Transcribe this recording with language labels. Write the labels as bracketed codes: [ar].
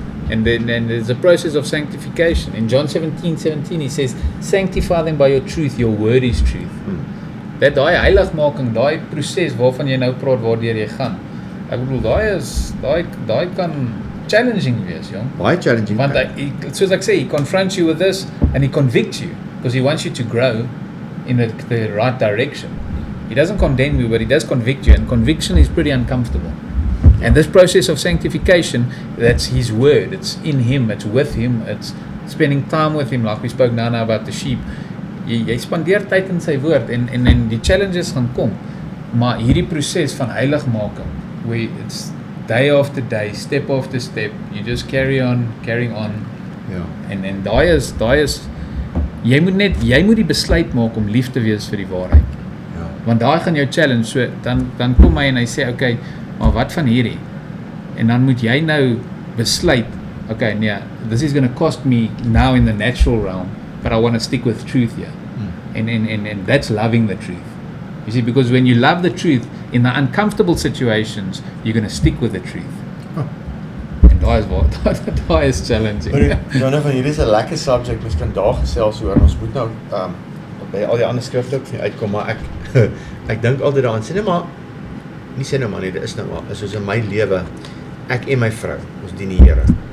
[en] And then there's a process of sanctification. In John 17:17 he says, sanctify them by your truth, your word is truth. [af] Dat daai heiligmaking, daai proses waarvan jy nou praat, waardeur jy gaan. Ek bedoel, daai kan challenging wees, jong. Baie challenging. [en] Want soos ek sê, he confronts you with this and he convicts you because he wants you to grow in the right direction. He doesn't condemn you, but he does convict you, and conviction is pretty uncomfortable. And this process of sanctification, that's his word. It's in him, it's with him, it's spending time with him, like we spoke now about the sheep. [af] Jy spandeer tyd in sy woord en die challenges gaan kom. Maar hierdie proses van heiligmaking, [en] where it's day after day, step after step, you just carrying on. [af] Ja. En daai is jy moet die besluit maak om lief te wees vir die waarheid. Ja. Want daai gaan jou challenge. So dan kom hy en hy sê, okay, maar wat van hierdie? En dan moet jy nou besluit, okay, nee, [en] this is going to cost me now in the natural realm, but I want to stick with truth here. And that's loving the truth. You see, because when you love the truth in the uncomfortable situations, you're going to stick with the truth. [af] En daai is challenging. Nou van hierdie is 'n lekker subject, mens kan daar gesels oor. Ons moet nou by al die ander skrifte ook uitkom, maar ek dink altyd daaraan sê net maar nie sê nou maar nie, dit is nou maar is soos in my lewe, ek en my vrou, ons dien die Here.